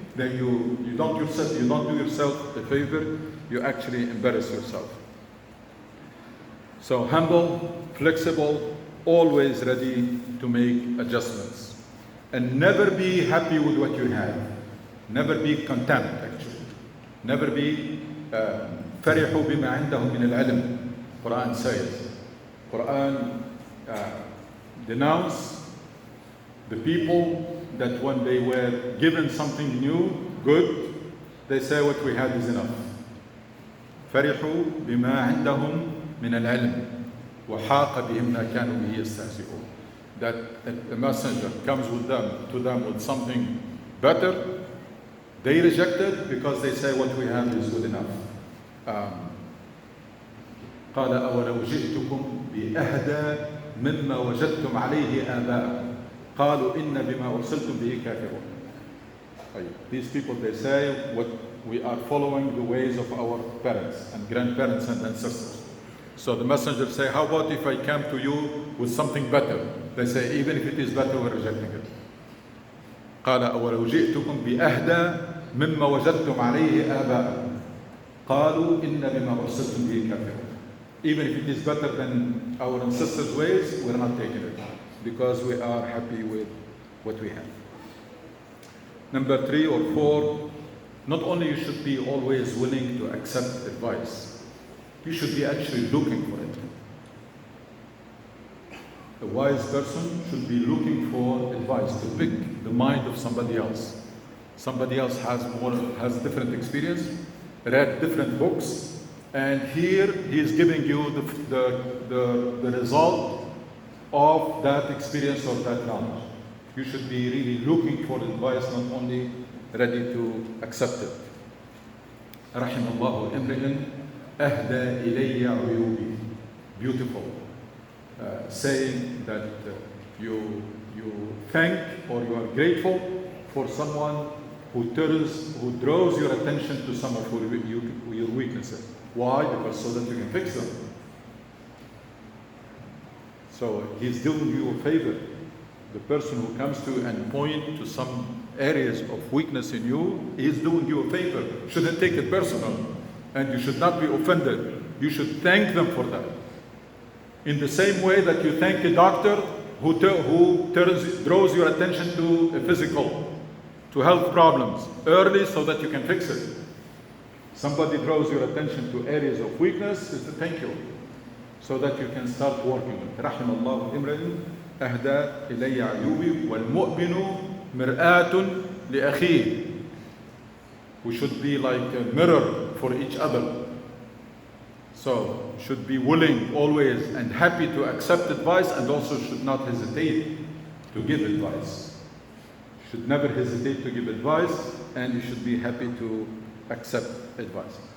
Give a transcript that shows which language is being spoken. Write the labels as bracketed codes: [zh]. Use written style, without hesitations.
[en] Then you don't do yourself a favor, you actually embarrass yourself. So humble, flexible, always ready to make adjustments. And never be happy with what you have. Never be content, actually. Never be [ar] فرحوا بما عندهم من العلم. [en] Quran says. Quran denounce the people that when they were given something new, good, they say what we had is enough. [ar] فرحوا بما عندهم من العلم وحاق بهم ما كانوا به يستهزئون. [en] That a messenger comes to them with something better, they reject it because they say what we have is good enough. [ar] قال أولو جئتكم بأهدى مما وجدتم عليه آباءكم قالوا إن بما أرسلتم به كافرون. [en] These people, they say what we are following the ways of our parents and grandparents and ancestors. So the messenger say, how about if I come to you with something better? They say, even if it is better, we're rejecting it. [ar] قال أولو جئتكم بأهدى مما وجدتم عليه آباءكم قالوا إن بما أرسلتم به كافرون. [en] Even if it is better than our ancestors' ways, we're not taking it because we are happy with what we have. Number 3 or 4, not only you should be always willing to accept advice, you should be actually looking for it. A wise person should be looking for advice, to pick the mind of somebody else. Somebody else has different experience, read different books, and here he is giving you the result of that experience or that knowledge. You should be really looking for advice, not only ready to accept it. [ar] رحم الله امرئ أهدى إلي عيوبي. [en] Beautiful. Saying that you thank or you are grateful for someone who draws your attention to some of your weaknesses. Why? Because so that you can fix them. So he's doing you a favor. The person who comes to you and point to some areas of weakness in you, is doing you a favor. Shouldn't take it personal, and you should not be offended. You should thank them for that. In the same way that you thank a doctor who draws your attention to a physical, to health problems early so that you can fix it. Somebody draws your attention to areas of weakness, is to thank you, so that you can start working. [ar] رحم الله امرئ أهدى إلي عيوبي والمؤمن مرآة لأخيه. [en] We should be like a mirror for each other. So, should be willing always and happy to accept advice, and also should not hesitate to give advice. Should never hesitate to give advice, and you should be happy to accept advice.